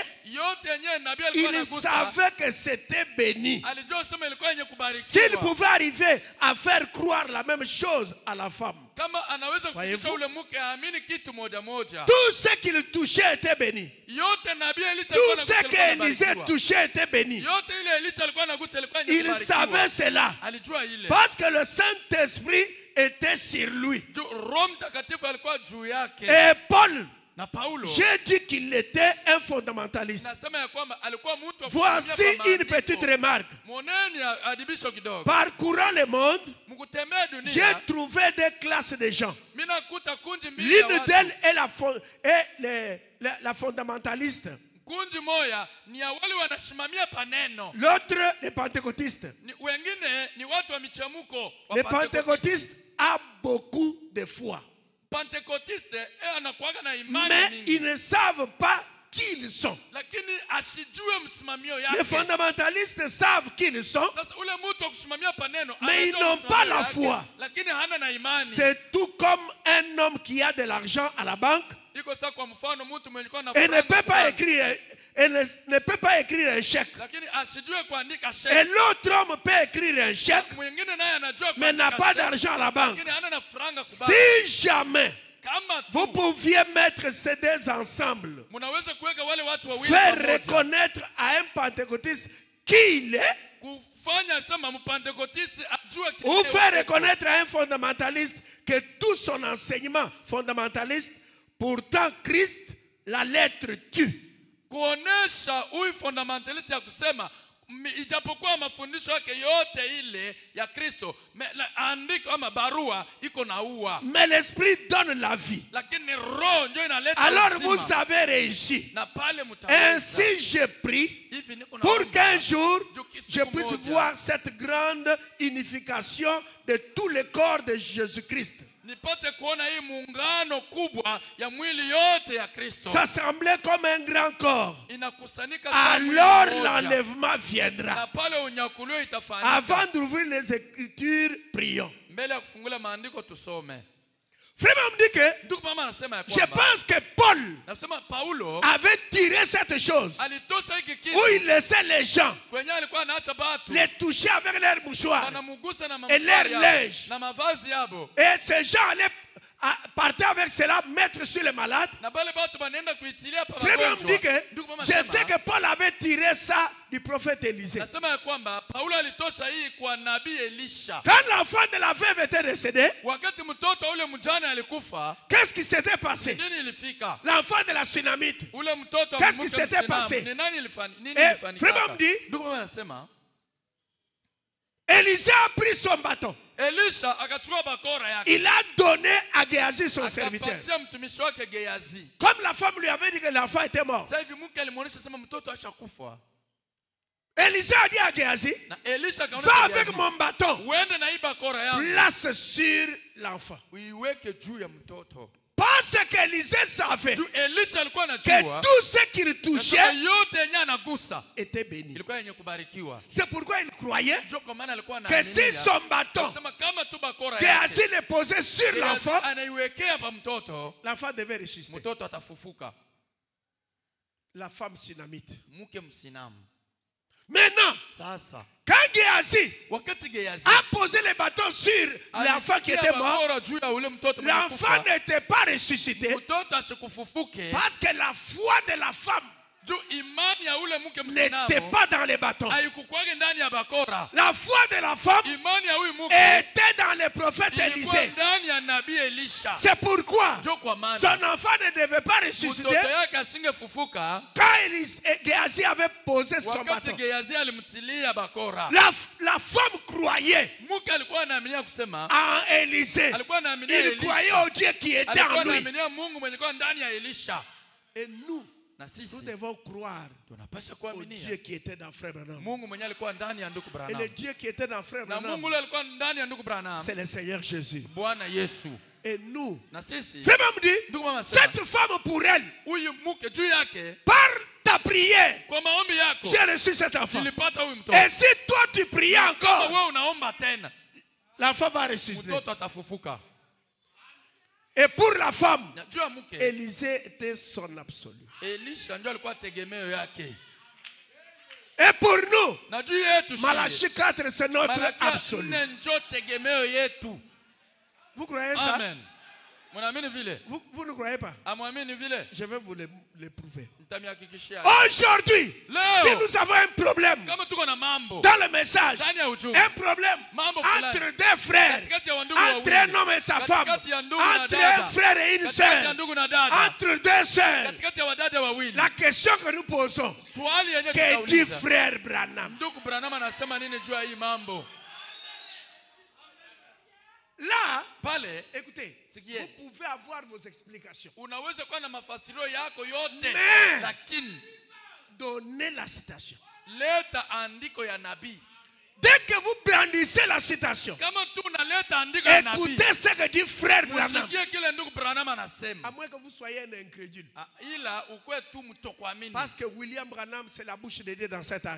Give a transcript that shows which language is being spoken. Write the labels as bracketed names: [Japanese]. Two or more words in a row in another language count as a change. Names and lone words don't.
[Swahili] Yote yenyewe nabii alikuwa [French] il [Swahili] anagusa. [French] savait que c'était béni. [Swahili] Alijua sema ilikuwa yenye [French] S'il [Swahili] kubarikiwa. [French] pouvait arriver à faire croire la même chose à la femme, [Swahili] Kama anaweza [French] Voyez-vous? [Swahili] kufikisha ule mke aamini kitu moja moja. [French] tout ce qu'il touchait était béni. [Swahili] Yote nabii Elisha [French] Tout [Swahili] alikuwa [French] ce [Swahili] anagusa ilikuwa [French] qu'Élisée [Swahili] inabarikiwa. [French] touchait était béni. [Swahili] Yote ile Elisha alikuwa anagusa ilikuwa yenye [French] Il [Swahili] kubarikiwa. [French] savait cela. [Swahili] Alijua ile. [French] Parce que le Saint-Esprit était sur lui. [Swahili] Roho Mtakatifu alikuwa juu yake. [French] Et Paul, [Swahili] Na Paulo [French] j'ai dit qu'il était un fondamentaliste. [Swahili] nasema ya kwamba alikuwa mtu wa [French] Voici [Swahili] kusimamia kwa [French] une [Swahili] maandiko. [French] petite remarque. [Swahili] Moneni adibisho kidogo. [French] Parcourant le monde, [Swahili] Mkutembea [French] j'ai [Swahili] dunia, [French] trouvé des classes de gens. [Swahili] mimi nakuta kundi mbili ya [French] L'une [Swahili] watu. [French] d'elles est la fondamentaliste. [Swahili] Kundi moja ni ya wale wanasimamia paneno. [French] L'autre, les pentecôtistes. [Swahili] Wengine ni watu wa michemuko. [French] Les pentecôtistes ont beaucoup de foi. [Swahili] Pentekotiste anakuaga na imani [French] Mais [Swahili] nyingi. [French] ils ne savent pas qui ils sont. [Swahili] Lakini asijue msimamio [French] Les [Swahili] yake. [French] fondamentalistes savent qui ils sont. [Swahili] Sasa ule mtu wa kusimamia paneno [French] Mais ils [Swahili] anajua [French] n'ont pas [Swahili] msimamio [French] la [Swahili] yake, [French] foi. [Swahili] lakini hana na imani. [French] C'est tout comme un homme qui a de l'argent à la banque [Swahili] Iko sawa kwa mfano mtu mwenye kwa na [French] et ne [Swahili] franga [French] peut pas [Swahili] kwa- [French] écrire, et ne peut pas écrire un chèque. [Swahili] lakini asijue kuandika [French] Et [Swahili] sheki. [French] l'autre homme peut écrire un chèque, [Swahili] Mwingine naye anajua [French] mais n'a [Swahili] kuandika [French] pas [Swahili] sheki, [French] d'argent à la banque. [Swahili] lakini hana na franga kubaki. [French] Si jamais [Swahili] Kama [French] vous [Swahili] tu [French] pouviez mettre ces deux ensemble, [Swahili] mnaweza kuweka wale watu wawili [French] faire [Swahili] pamoja, [French] reconnaître à un pentecôtiste qui il est, [Swahili] kufanya sema mpentekotiste ajue kile [French] ou faire [Swahili] yeye [French] reconnaître à un fondamentaliste que tout son enseignement fondamentaliste, pourtant Christ, la lettre tue. [Swahili] kuonesha huyu fundamentalist ya kusema ijapokuwa mafundisho yake yote ile ya Kristo andiko ama barua iko na ua, [French] Mais l'esprit donne la vie. [Swahili] lakini roho ndio inaleta [French] Alors [Swahili] uzima. [French] vous avez réussi. [Swahili] Na pale mtaweza. [French] Ainsi je prie [Swahili] Hivi niko [French] pour [Swahili] naomba, [French] qu'un jour [Swahili] siku [French] je puisse [Swahili] moja, [French] voir cette grande unification de tout le corps de Jésus-Christ. [Swahili] nipate kuona hii muungano kubwa ya mwili yote ya Kristo [French] S'assembler comme un grand corps. [Swahili] inakusanika kama mwili [French] Alors [Swahili] mmoja. [French] l'enlèvement viendra. [Swahili] Na pale unyakuliwa itafanyika. [French] Avant d'ouvrir les Écritures, prions. [Swahili] Mbele ya kufungula maandiko tusome. [French] Vraiment me dit que [Swahili] Ndugu mama anasema ya [French] je [Swahili] kwamba [French] pense que Paul [Swahili] nasema Paulo [French] avait tiré cette chose [Swahili] alitosha hiki kitu [French] où il laissait les gens [Swahili] kwenye alikuwa anaacha batu [French] les toucher avec leurs mouchoirs. [Swahili] wanamugusa na [French] Et leur [Swahili] mavazi yao, [French] linge. [Swahili] na mavazi yabo, [French] Et ces gens allaient partir avec cela, mettre sur les malades. [Swahili] na bale batu banaenda kuitilia pa [French] Vraiment me dit [Swahili] wagonjwa. [French] que [Swahili] Ndugu mama [French] je sais [Swahili] anasema, [French] que Paul avait tiré ça du prophète Élisée. [Swahili] nasema ya kwamba Paulo alitosha hii kwa nabii Elisha. [French] Quand l'enfant de la veuve était décédé, [Swahili] Wakati mtoto ule mjane alikufa, [French] qu'est-ce qui s'était passé? [Swahili] nini ilifika? [French] L'enfant de la Sunamite. [Swahili] Ule mtoto wa [French] Qu'est-ce qui [Swahili] mke [French] s'était [Swahili] msinamu, [French] passé? [Swahili] ni nani nini [French] Et [Swahili] ilifanyika? [French] vraiment me dit, [Swahili] Ndugu mama anasema [French] Élisée a pris son bâton. [Swahili] Elisha akachukua bakora yake. [French] Il a donné à Géasi son serviteur. [Swahili] Akapatia mtumishi wake Gehazi. [French] Comme la femme lui avait dit que l'enfant était mort. [Swahili] Sasa hivi mke alimuonesha sema mtoto ashakufa. [French] Élisée a dit à Géasi, [Swahili] Na Elisha [French] va [Swahili] akaonesha [French] avec [Swahili] Gehazi, [French] mon bâton, [Swahili] uende na hii bakora yangu [French] place sur l'enfant. [Swahili] uiweke juu ya mtoto. [French] Parce qu'Élisée savait [Swahili] Juu Elisha alikuwa [French] que [Swahili] anajua [French] tout ce qu'il [Swahili] kwamba [French] touchait [Swahili] yote yenye anagusa [French] était béni. [Swahili] ilikuwa yenye kubarikiwa. [French] C'est pourquoi il croyait [Swahili] Ndio kwa maana alikuwa [French] que si [Swahili] anaamini [French] son bâton [Swahili] anasema kama tu bakora [French] Géasi [Swahili] yake [French] le posait sur l'enfant, [Swahili] anaiwekea pa mtoto, [French] l'enfant devait ressusciter. [Swahili] mtoto atafufuka. [French] La femme sunamite. [Swahili] Mke msinamu. [French] Maintenant, [Swahili] Sasa [French] quand Géasi [Swahili] wakati Gehazi [French] a posé le bâton sur l'enfant qui était mort, [Swahili] bakora juu ya ule mtoto mwenye [French] l'enfant [Swahili] kufa, [French] n'était pas ressuscité [Swahili] mtoto ashikufufuke [French] parce que la foi de la femme [Swahili] juu imani ya ule mke [French] n'était [Swahili] msinamu [French] pas dans les bâtons. [Swahili] haikukwage ndani ya bakora. [French] La foi de la femme [Swahili] Imani ya huyu mke [French] était dans le prophète [Swahili] ilikuwa [French] Élisée. [Swahili] ndani ya nabii Elisha. [French] C'est pourquoi [Swahili] Ndio kwa maana [French] son enfant ne devait pas [Swahili] mtoto [French] ressusciter [Swahili] yake asingefufuka [French] quand Géasi avait posé son [Swahili] wakati [French] bâton. [Swahili] Gehazi alimtilia bakora. [French] La femme croyait [Swahili] Mke alikuwa anaaminia kusema, [French] en Élisée. [Swahili] alikuwa anaaminia [French] Il croyait [Swahili] Elisha, [French] au Dieu qui était [Swahili] alikuwa [French] en lui. [Swahili] anaaminia Mungu mwenye kuwa ndani ya Elisha. [French] Et nous [Swahili] Na sisi [French] devons croire [Swahili] tunapasha [French] au [Swahili] kuaminia [French] Dieu qui était dans Frère Branham. [Swahili] Mungu mwenye alikuwa ndani ya ndugu [French] Et [Swahili] Branham. [French] le Dieu qui était dans Frère [Swahili] Na [French] Branham, [Swahili] Mungu yule alikuwa ndani ya ndugu Branham, [French] c'est le Seigneur Jésus. [Swahili] Bwana Yesu. [French] Et nous, [Swahili] Na sisi [French] Frère Branham dit, [Swahili] ndugu mama sema, [French] cette femme pour elle, [Swahili] huyu mke juu yake [French] par ta prière, [Swahili] kwa maombi yako [French] j'ai reçu cet enfant. [Swahili] nilipata huyu mtoto. [French] Et si toi tu pries [Swahili] Kama [French] encore, [Swahili] wewe unaomba tena [French] l'enfant va ressusciter. [Swahili] mtoto atafufuka. [French] Et pour la femme, [Swahili] Na juu ya mke [French] Élisée était son absolu. [Swahili] Elisha ndio alikuwa tegemeo yake. [French] Et pour nous, [Swahili] Na juu yetu [French] Malachie 4, c'est notre [Swahili] Malaki [French] absolu. [Swahili] 4 ndio tegemeo yetu. [French] Vous croyez ça? [Swahili] Amen. Mnaamini vile? [French] Vous ne croyez pas? [Swahili] Amwamini vile? [French] Je vais vous le prouver. [Swahili] Nitamhakikishia. [French] Aujourd'hui, [Swahili] Leo, [French] si nous avons un problème [Swahili] kama tuko na mambo [French] dans le message, [Swahili] ndani ya ujumbe, [French] un problème [Swahili] mambo fulani [French] entre deux frères, [Swahili] katikati ya wandugu [French] entre [Swahili] wawili, [French] un homme et sa femme, [Swahili] katikati ya ndugu na [French] entre [Swahili] dada, [French] un frère et une [Swahili] katikati ya [French] sœur, [Swahili] ndugu na dada, [French] entre deux sœurs, [Swahili] katikati ya wadada wawili, [French] la question que nous posons, [Swahili] swali yenye [French] que dit [Swahili] tutauliza, [French] frère Branham? [Swahili] ndugu Branham anasema nini juu ya hii mambo? [French] Là, [Swahili] Pale [French] écoutez, [Swahili] sikie, [French] vous pouvez avoir vos explications. [Swahili] unaweza kuwa na mafasirio yako yote, [French] Mais, [Swahili] lakini [French] donnez la citation. [Swahili] leta andiko ya nabii. [French] Dès que vous brandissez la citation, [Swahili] Kama tu unaleta andiko ya nabii, [French] écoutez ce que dit frère Branham. [Swahili] usikie kile ndugu Branham anasema. [French] À moins que vous soyez un incrédule. [Swahili] Ila ukwe tu mtokuamini. [French] Parce que William Branham, c'est la bouche de Dieu dans cet âge.